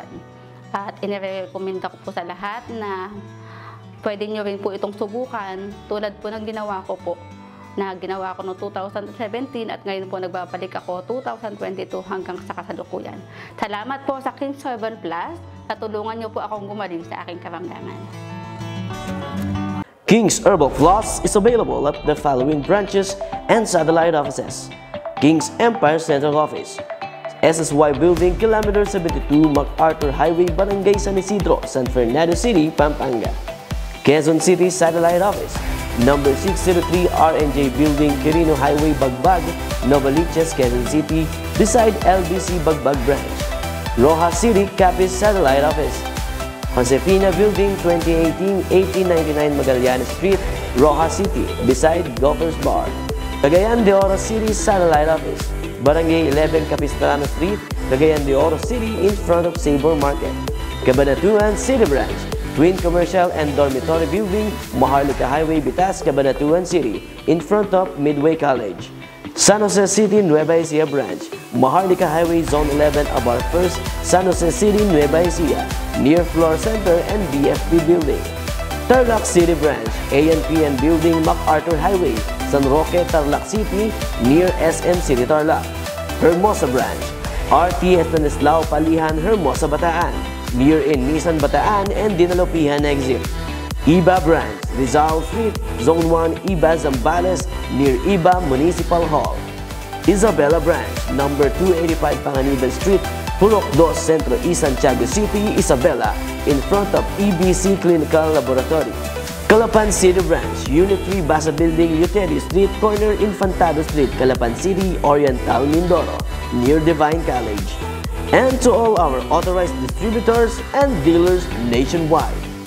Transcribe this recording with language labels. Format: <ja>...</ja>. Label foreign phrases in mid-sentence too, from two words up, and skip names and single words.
<tl>At inirekomenda ko po sa lahat na pwede nyo rin po itong subukan tulad po ng ginawa ko po. Na ginawa ko noong 2017 at ngayon po nagbabalik ako 2022 hanggang sa kasalukuyan. Salamat po sa King's Herbal Plus. Natulungan nyo po akong gumaling sa aking karamdaman.</tl> <en>King's Herbal Plus is available at the following branches and satellite offices. King's Empire Central Office, SSY Building, Kilometer 72, MacArthur Highway, Barangay San Isidro, San Fernando City, Pampanga. Quezon City Satellite Office, number 603 RNJ Building, Quirino Highway, Bagbag, Novaliches, Quezon City, beside LBC Bagbag Branch. Rojas City Capiz Satellite Office, Josefina Building, 2018-1899 Magallanes Street, Rojas City, beside Gophers Bar. Cagayan de Oro City Satellite Office, Barangay 11 Capistrano Street, Cagayan de Oro City, in front of Sabor Market. Cabanatuan City Branch, Twin Commercial and Dormitory Building, Maharlika Highway, Bitas, Cabanatuan City, in front of Midway College. San Jose City, Nueva Ecija Branch, Maharlika Highway, Zone 11, Abar First, San Jose City, Nueva Ecija, near Floor Center and BFP Building. Tarlac City Branch, ANPN Building, MacArthur Highway, San Roque, Tarlac City, near SM City Tarlac. Hermosa Branch, RT Estanislao Palihan, Hermosa, Bataan, near in Nissan Bataan and Dinalopihan Exit. Iba Branch, Rizal Street, Zone 1, Iba, Zambales, near Iba Municipal Hall. Isabela Branch, number 285 Panganiban Street, Purok 2, Centro E, Santiago City, Isabela, in front of EBC Clinical Laboratory. Calapan City Branch, Unit 3 Basa Building, Uteri Street, corner Infantado Street, Calapan City, Oriental, Mindoro, near Divine College. And to all our authorized distributors and dealers nationwide.</en>